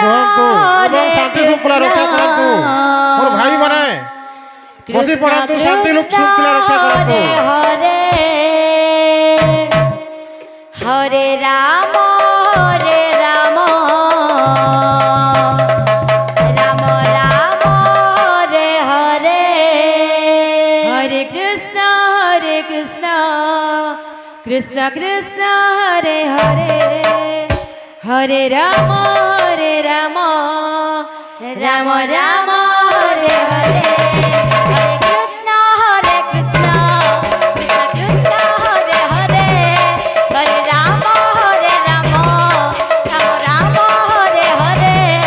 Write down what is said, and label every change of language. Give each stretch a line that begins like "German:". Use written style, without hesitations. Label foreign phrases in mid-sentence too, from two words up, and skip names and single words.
Odia: ରୁହନ୍ତୁ ଏବଂ ଶାନ୍ତି ଶୃଙ୍ଖଳା ରକ୍ଷା କରନ୍ତୁ। ମୋର ଭାଇମାନେ ବସି ପଡ଼ନ୍ତୁ, ଶାନ୍ତି ଶୃଙ୍ଖଳା ରକ୍ଷା କରନ୍ତୁ।
Sanskrit: ହରେ ହରେ ରାମ ରାମ ହରେ ହରେ हरे कृष्ण कृष्ण कृष्ण हरे हरे हरे राम राम राम हरे हरे हरे कृष्ण कृष्ण कृष्ण हरे हरे हरे राम राम राम हरे हरे